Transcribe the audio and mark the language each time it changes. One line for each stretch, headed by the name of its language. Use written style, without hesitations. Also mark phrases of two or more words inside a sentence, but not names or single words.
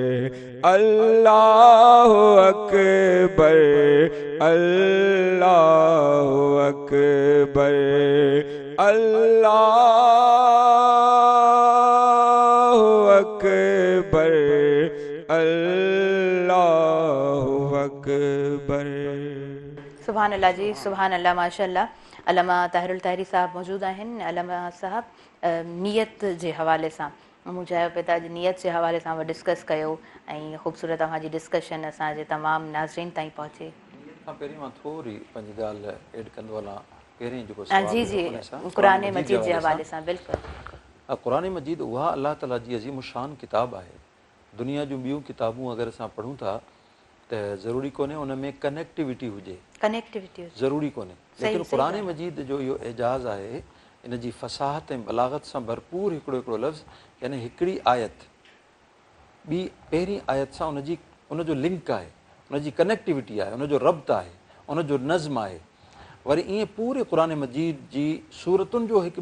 Arabic: اللہ اکبر اللہ اکبر اللہ اکبر اللہ اکبر
Urdu: سبحان اللہ جی سبحان اللہ ماشاء اللہ علامہ طاہر الطاہری صاحب موجود ہیں علامہ صاحب نیت
Sindhi: जे हवाले सां मूं चयो पिए त अॼु नियत जे हवाले सां डिस्कस कयो ऐं ख़ूबसूरत तव्हांजी डिस्कशन असांजे तमामु नाज़रीन ताईं पहुचे खां पहिरीं मां थोरी पंहिंजी ॻाल्हि ऐड कंदो हलां पहिरीं जेको जी जी क़ुरान मजीद जे हवाले सां बिल्कुलु क़ुरान मजीद उहा अलाह ताला जी अज़ीम शान किताब आहे दुनिया जूं ॿियूं किताबूं अगरि असां पढ़ूं था त ज़रूरी कोन्हे उन में कनेक्टिविटी हुजे ज़रूरी कोन्हे लेकिन क़ुरान मजीद जो इहो एजाज़ आहे इन जी फ़साहत ऐं बलागत सां भरपूर हिकिड़ो लफ़्ज़ यानी हिकिड़ी आयत ॿी पहिरीं आयत सां उनजो लिंक आहे उनजी कनेक्टिविटी आहे उनजो रब्त आहे उनजो नज़्म आहे वरी ईअं पूरे क़ुरान मजीद जी सूरतुनि जो हिक